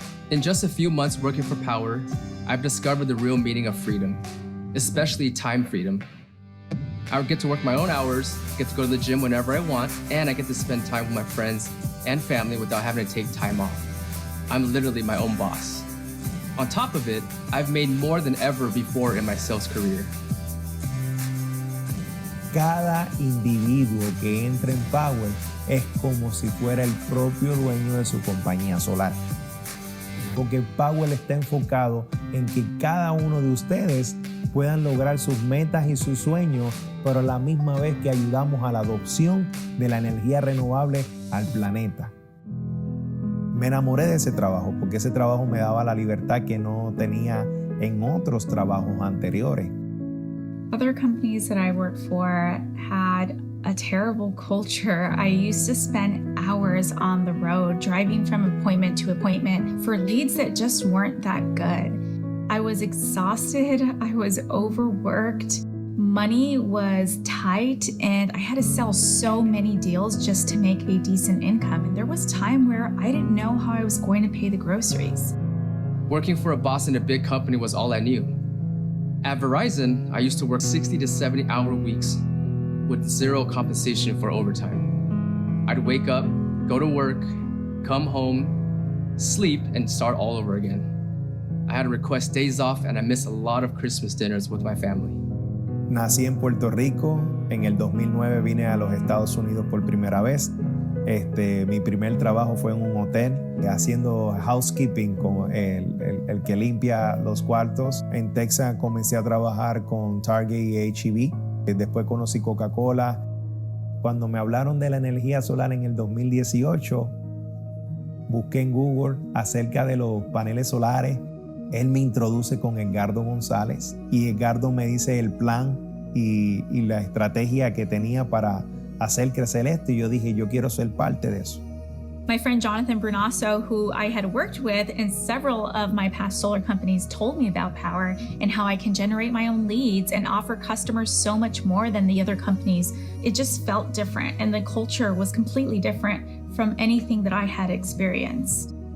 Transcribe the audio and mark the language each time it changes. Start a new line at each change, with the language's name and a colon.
English: In just a few months working for Powur, I've discovered the real meaning of freedom, especially time freedom. I get to work my own hours, get to go to the gym whenever I want, and I get to spend time with my friends and family without having to take time off. I'm literally my own boss. On top of it, I've made more than ever before in my sales career.
Spanish: Cada individuo que entra en Powur es como si fuera el propio dueño de su compañía solar. Porque Powur está enfocado en que cada uno de ustedes puedan lograr sus metas y sus sueños, pero a la misma vez que ayudamos a la adopción de la energía renovable al planeta. Me enamoré de ese trabajo porque ese trabajo me daba la libertad que no tenía en otros trabajos anteriores.
English: Other companies that I worked for had a terrible culture. I used to spend hours on the road driving from appointment to appointment for leads that just weren't that good. I was exhausted, I was overworked, money was tight, and I had to sell so many deals just to make a decent income. And there was time where I didn't know how I was going to pay the groceries. Working for a boss in a big company was all I knew. At Verizon, I used to work 60 to 70-hour weeks with zero compensation for overtime. I'd wake up, go to work, come home, sleep, and start all over again. I had to request days off, and I missed a lot of Christmas dinners with my family.
Spanish: Nací en Puerto Rico, en el 2009 vine a los Estados Unidos por primera vez. Mi primer trabajo fue en un hotel, haciendo housekeeping, con el que limpia los cuartos. En Texas comencé a trabajar con Target y H-E-B. Después conocí Coca-Cola. Cuando me hablaron de la energía solar en el 2018, busqué en Google acerca de los paneles solares. Él me introduce con Edgardo González y Edgardo me dice el plan y la estrategia que tenía para hacer crecer esto. Y yo dije, yo quiero ser parte de eso.
English: My friend Jonathan Brunasso, who I had worked with in several of my past solar companies, told me about Powur and how I can generate my own leads and offer customers so much more than the other companies. It just felt different, and the culture was completely different from anything that I had experienced.